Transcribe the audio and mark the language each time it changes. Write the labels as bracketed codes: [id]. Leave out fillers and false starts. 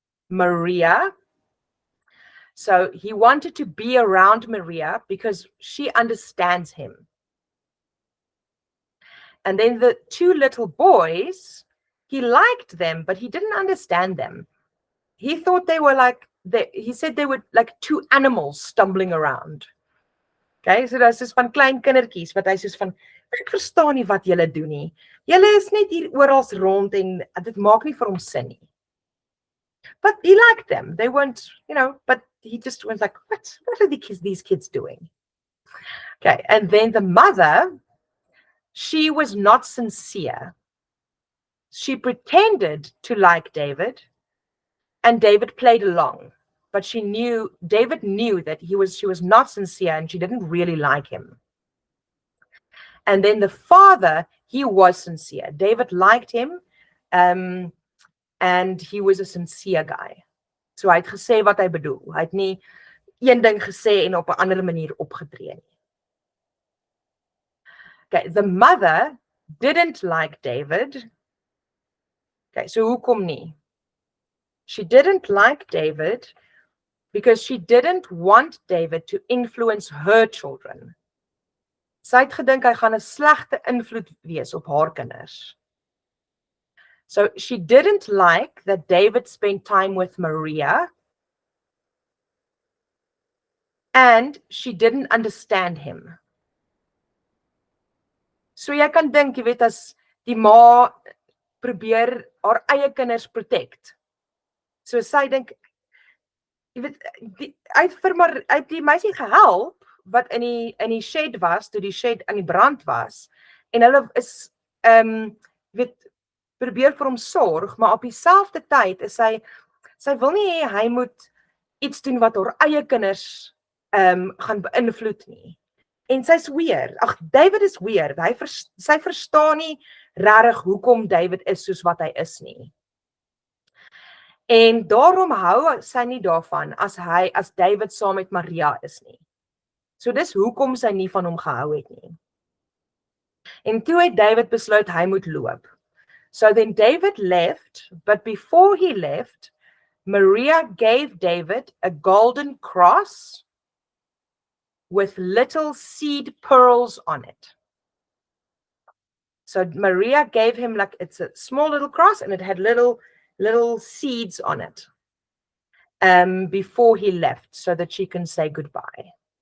[en] Maria, so he wanted to be around Maria because she understands him. And then the two little boys, he liked them, but he didn't understand them. He thought they were like, he said they were like two animals stumbling around. [af] Okay, so dat is soos van klein kindertjies wat hy soos van, ek verstaan nie wat julle doen nie. Julle is net hier oral rond en dit maak nie vir hom sin nie. [en] But he liked them. They weren't, but he just was like, what are these kids doing? Okay, and then the mother, she was not sincere. She pretended to like David, and David played along. But David knew that she was not sincere and she didn't really like him. And then the father, he was sincere. David liked him, and he was a sincere guy. [af] So hy het gesê wat hy bedoel. Hy het nie een ding gesê en op 'n ander manier opgetree nie. [en] Okay, the mother didn't like David. Okay, so [af] hoekom nie? [en] She didn't like David because she didn't want David to influence her children. [af] Sy het gedink hy gaan 'n slegte invloed wees op haar kinders. [en] So she didn't like that David spent time with Maria, and she didn't understand him. [af] So jy kan dink, jy weet, as die ma probeer haar eie kinders protect. So sy dink, jy weet, hy het die meisie gehelp wat in die shed was, toe die shed aan die brand was, en hulle is weet, probeer vir hom sorg, maar op dieselfde tyd is sy wil nie hê hy moet iets doen wat haar eie kinders gaan beïnvloed nie. En sy's weird. Ag, David is weird. Sy verstaan nie regtig hoekom David is soos wat hy is nie. En daarom hou sy nie daarvan as David saam met Maria is nie. So dis hoekom sy nie van hom gehou het nie. En toe het David besluit hy moet loop. [en] So then David left, but before he left, Maria gave David a golden cross with little seed pearls on it. So Maria gave him, like, it's a small little cross and it had little seeds on it before he left, so that she can say goodbye.